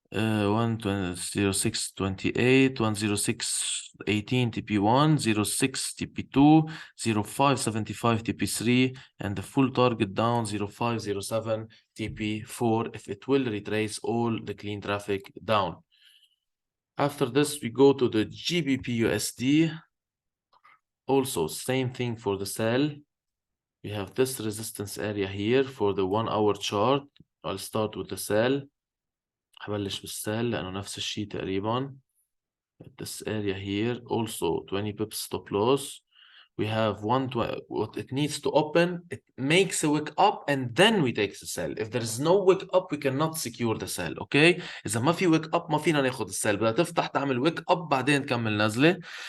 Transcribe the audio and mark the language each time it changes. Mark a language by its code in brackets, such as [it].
[en] 106.28, 106.18 TP1, 06 TP2, 05.75 TP3, and the full target down 05.07 TP4 if it will retrace all the clean traffic down. After this, we go to the GBP USD. Also, same thing for the sell. We have this resistance area here for the 1 hour chart. I'll start with the sell. [ar] هبلش بالسell لأنه نفس الشيء تقريبا. [en] This area here also 20 pips stop loss. We have what it needs to open. It makes a wick up and then we take the sell. If there is no wick up, we cannot secure the sell. Okay? [ar] إذا ما في wick up ما فينا ناخد السell. بدها تفتح تعمل wick up بعدين تكمل نازلة.